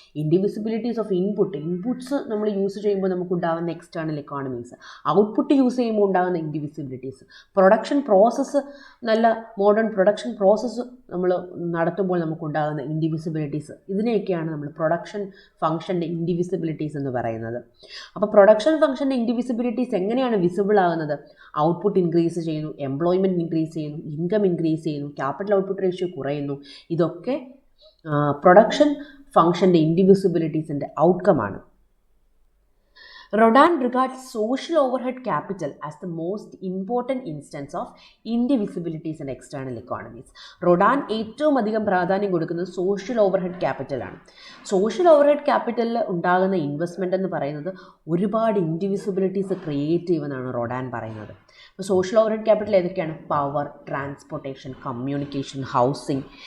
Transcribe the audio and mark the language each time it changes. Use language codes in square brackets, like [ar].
[ml] Indivisibilities of inputs നമ്മൾ use ചെയ്യുമ്പോൾ നമുക്കുണ്ടാകുന്ന എക്സ്റ്റേണൽ ഇക്കോണമീസ്, ഔട്ട്പുട്ട് യൂസ് ചെയ്യുമ്പോൾ ഉണ്ടാകുന്ന ഇൻഡിവിസിബിലിറ്റീസ്, പ്രൊഡക്ഷൻ പ്രോസസ്സ്, നല്ല മോഡേൺ പ്രൊഡക്ഷൻ പ്രോസസ്സ് നമ്മൾ നടത്തുമ്പോൾ നമുക്കുണ്ടാകുന്ന ഇൻഡിവിസിബിലിറ്റീസ്, ഇതിനെയൊക്കെയാണ് നമ്മൾ പ്രൊഡക്ഷൻ ഫംഗ്ഷൻ്റെ ഇൻഡിവിസിബിലിറ്റീസ് എന്ന് പറയുന്നത്. അപ്പോൾ പ്രൊഡക്ഷൻ ഫംഗ്ഷൻ്റെ ഇൻഡിവിസിബിലിറ്റീസ് എങ്ങനെയാണ് വിസിബിൾ ആകുന്നത്? ഔട്ട്പുട്ട് ഇൻക്രീസ് ചെയ്യുന്നു, എംപ്ലോയ്മെൻറ്റ് ഇൻക്രീസ് ചെയ്യുന്നു, ഇൻകം ഇൻക്രീസ് ചെയ്യുന്നു, ക്യാപിറ്റൽ ഔട്ട്പുട്ട് റേഷ്യോ കുറയുന്നു. ഇതൊക്കെ production ഫംഗ്ഷൻ്റെ ഇൻഡിവിസിബിലിറ്റീസിൻ്റെ ഔട്ട്കമാണ്. [en] Rodin regards social overhead capital as the most important instance of indivisibilities in external economies. [ml] റൊഡാൻ ഏറ്റവും അധികം പ്രാധാന്യം കൊടുക്കുന്നത് സോഷ്യൽ ഓവർഹെഡ് ക്യാപിറ്റലാണ്. സോഷ്യൽ ഓവർഹെഡ് ക്യാപിറ്റലിൽ ഉണ്ടാകുന്ന ഇൻവെസ്റ്റ്മെൻ്റ് എന്ന് പറയുന്നത് ഒരുപാട് ഇൻഡിവിസിബിലിറ്റീസ് ക്രിയേറ്റ് ചെയ്യുമെന്നാണ് റൊഡാൻ പറയുന്നത്. അപ്പോൾ സോഷ്യൽ ഓവർഹെഡ് ക്യാപിറ്റൽ ഏതൊക്കെയാണ്? Power, transportation, communication, housing.